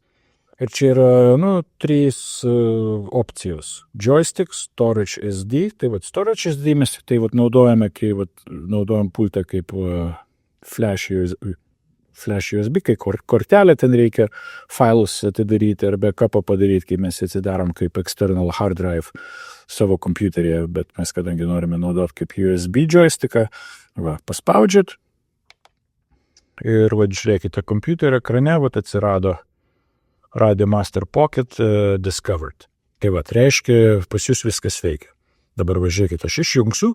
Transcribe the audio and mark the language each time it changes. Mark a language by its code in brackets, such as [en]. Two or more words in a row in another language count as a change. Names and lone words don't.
[lt] Ir čia yra, trys opcijos. [en] Joystick, Storage SD. [lt] Tai Storage SD mes tai naudojame, kai naudojam pultą kaip Flash USB, kai kortelę ten reikia failus atidaryti ar backupą padaryti, kai mes atsidarom kaip [en] external hard drive [lt] savo kompiuteryje, bet mes kadangi norime naudoti kaip USB joysticką, paspaudžiat. Ir žiūrėkite, kompiuterio ekrane atsirado Radio Master Pocket Discovered. Tai reiškia, pas jūs viskas veikia. Dabar žiūrėkite, aš išjungsiu.